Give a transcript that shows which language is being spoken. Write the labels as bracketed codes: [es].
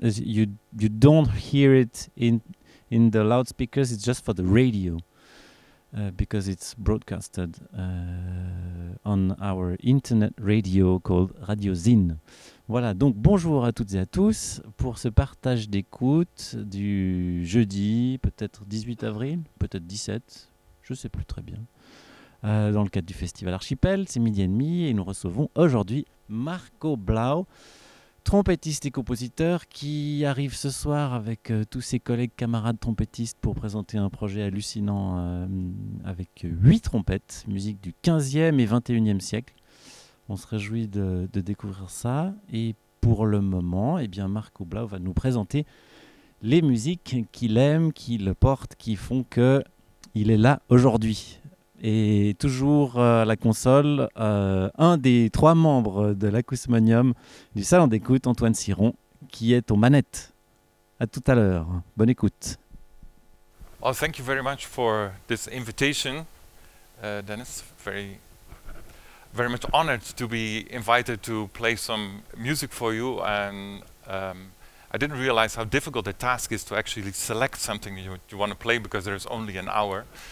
[en] You don't hear it in the loudspeakers. It's just for the radio because it's broadcasted on our internet radio called Radio Zine. [fr] Voilà, donc bonjour à toutes et à tous pour ce partage d'écoute du jeudi, peut-être 18 avril, peut-être 17, je ne sais plus très bien. Dans le cadre du Festival Archipel, c'est midi et demi et nous recevons aujourd'hui Marco Blau, trompettiste et compositeur qui arrive ce soir avec tous ses collègues camarades trompettistes pour présenter un projet hallucinant avec 8 trompettes, musique du 15e et 21e siècle. On se réjouit de découvrir ça et pour le moment, eh bien Marco Blau va nous présenter les musiques qu'il aime, qui le portent, qui font qu'il est là aujourd'hui. Et toujours à la console, un des 3 membres de l'Acousmonium du Salon d'écoute, Antoine Siron, qui est aux manettes. À tout à l'heure. Bonne écoute. [en] Oh, thank you very much for this invitation, Dennis. Very, very much honored to be invited to play some music for you. And I didn't realize how difficult the task is to actually select something you want to play because there's only an hour.